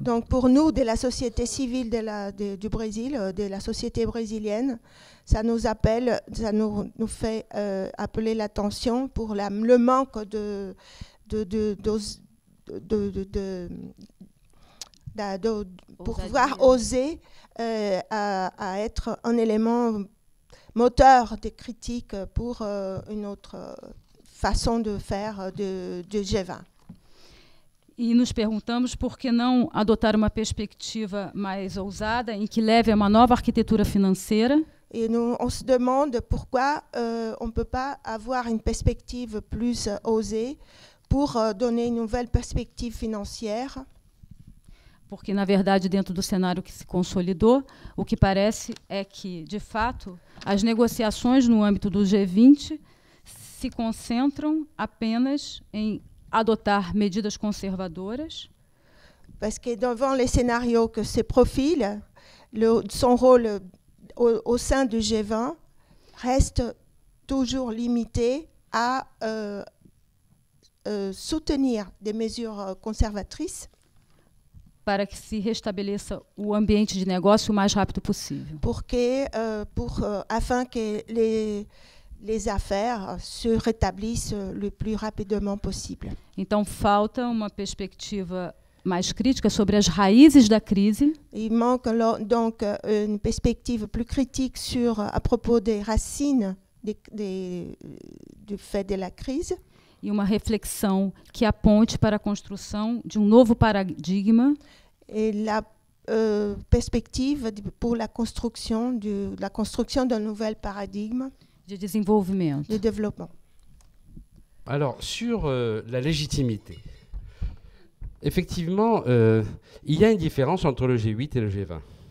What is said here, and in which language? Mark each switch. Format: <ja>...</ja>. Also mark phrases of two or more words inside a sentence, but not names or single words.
<fr>Donc, pour nous, de la société civile du Brésil, de la société brésilienne, ça nous fait appeler l'attention pour le manque de pouvoir oser à être un élément moteur de critique pour une autre façon de faire de G20.</fr> <pt>E nos perguntamos por que não adotar uma perspectiva mais ousada em que leve a uma nova arquitetura financeira.</pt> <fr>Et on se demande pourquoi on ne peut pas avoir une perspective plus osée pour donner une nouvelle perspective financière.</fr> <pt>Porque, na verdade, dentro do cenário que se consolidou, o que parece é que, de fato, as negociações no âmbito do G20 se concentram apenas em adotar medidas conservadoras.</pt> <fr>Parce que devant les scénarios que se profilent, son rôle au sein du G20 reste toujours limité à soutenir des mesures conservatrices</fr> <pt>para que se restabeleça o ambiente de negócio o mais rápido possível.</pt> <fr>Afin que les affaires se rétablissent le plus rapidement possible.</fr> <pt>Então, falta uma perspectiva mais crítica sobre as raízes da crise.</pt> <fr>Il manque donc une perspective plus critique à propos des racines du fait de la crise.</fr> <pt>E uma reflexão que aponte para a construção de novo paradigma.</pt> <fr>Et la perspective pour la construction d'un nouvel paradigme</fr> <pt>de desenvolvimento.</pt> <fr>De développement. Alors, sur la légitimité, effectivement, il y a une différence entre le G8 et le G20.</fr>